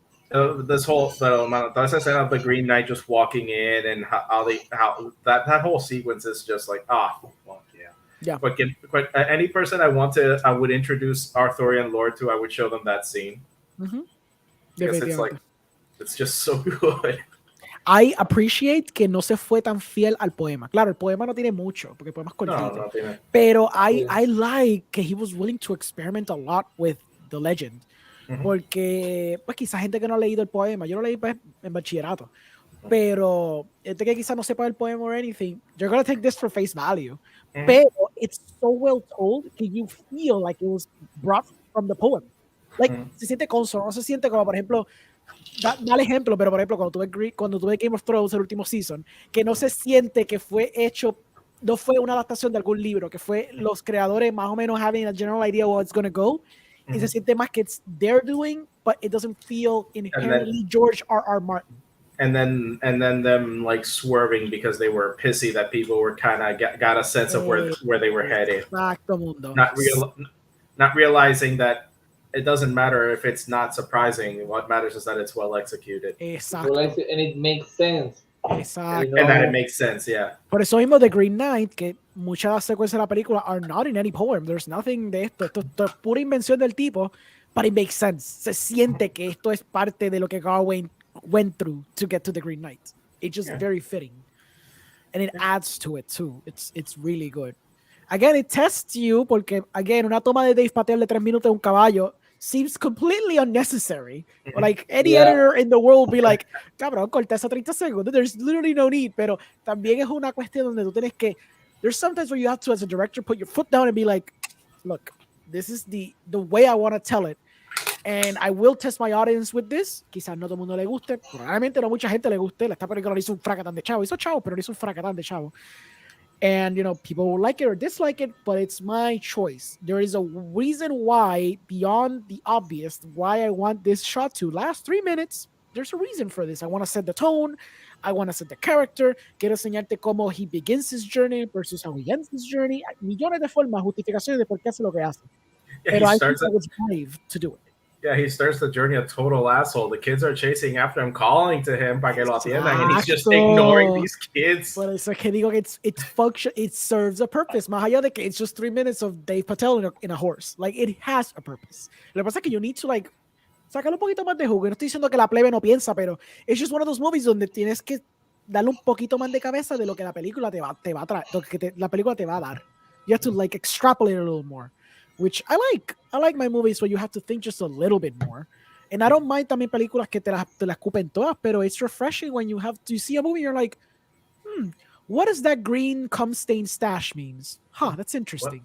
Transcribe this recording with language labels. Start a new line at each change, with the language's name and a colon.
English: This whole
Spanish: esa escena
English: of the Green Knight just walking in and how that whole sequence is just like fuck yeah. Yeah. But any person I would introduce Arthurian lore to, I would show them that scene. Because it's like it's just so good.
Spanish: I appreciate que no se fue tan fiel al poema. Claro, el poema no tiene mucho, porque el poema es cortito. No tiene. Pero
English: I like que he was willing to experiment a lot with the legend.
Spanish: Porque, pues quizá gente que no ha leído el poema, yo lo leí pues, en bachillerato, pero gente que quizá no sepa el poema
English: or anything, you're gonna take this for face value.
Spanish: Pero
English: it's so well told that you feel like it was brought from the poem.
Spanish: like, se siente consono, no se siente como, por ejemplo, da ejemplo, pero por ejemplo, cuando tuve Game of Thrones, el último season, que no se siente que fue hecho, no fue una adaptación de algún libro, que fue los creadores más o menos
English: having a general idea of where it's going to go,
Spanish: y se siente más que
English: it's they're doing, but it doesn't feel inherently
Spanish: George R.R.
English: Martin. And then them like swerving because they were pissy that people were kind of got a sense of where they were headed.
Spanish: Exacto, mundo.
English: Not realizing that it doesn't matter if it's not surprising. What matters is that it's well executed.
Spanish: Exacto.
English: And it makes sense.
Spanish: Exacto.
English: You know? And that it makes sense, yeah.
Spanish: Por eso mismo The Green Knight, que muchas de las secuencias de la película
English: are not in any poem. There's nothing
Spanish: de esto. Esto es pura invención del tipo,
English: but it makes sense.
Spanish: Se siente que esto es parte de lo que
English: Gawain went through to get to The Green Knight. It's just very fitting. And it adds to it too. It's really good. Again, it tests you
Spanish: porque,
English: again,
Spanish: una toma de Dev Patel de 3 minutos de un caballo
English: seems completely unnecessary. Like, any editor in the world would be like,
Spanish: cabrón, corta esa 30 segundos.
English: There's literally no need.
Spanish: Pero también es una cuestión donde tú tienes que,
English: there's sometimes where you have to, as a director, put your foot down and be like, look, this is the way I want to tell it. And I will test my audience with this.
Spanish: Quizás no todo el mundo le guste. Probablemente no mucha gente le guste. Esta película no hizo un fracatán de chavo. Hizo chavo, pero no hizo un fracatán de chavo.
English: And, you know, people will like it or dislike it, but it's my choice. There is a reason why, beyond the obvious, why I want this shot to last 3 minutes. There's a reason for this. I want to set the tone. I want to set the character.
Spanish: Quiero enseñarte cómo
English: he begins his journey versus how he ends his journey.
Spanish: Millones de formas, justificaciones de por qué hace lo que hace. Pero
English: I think I was brave to do it. Yeah, he starts the journey a total asshole. The kids are chasing after him, calling to him
Spanish: para que lo atiendan,
English: and he's just ignoring these kids.
Spanish: Por eso es que digo que
English: it serves a purpose.
Spanish: Más allá de que
English: it's just 3 minutes of Dev Patel in a horse. Like, it has a purpose.
Spanish: Lo que pasa es que
English: you need to, like,
Spanish: sacarle un poquito más de jugo. No estoy diciendo que la plebe no piensa, pero
English: it's just one of those movies
Spanish: donde tienes que darle un poquito más de cabeza de lo que la película te va a traer, lo que la película te va a dar.
English: You have to, like, extrapolate a little more. Which I like. I like my movies where you have to think just a little bit more. And I don't mind
Spanish: también películas que te las escupen todas, pero
English: it's refreshing when you see a movie, you're like, what does that green cum stain stash means? Huh, that's interesting.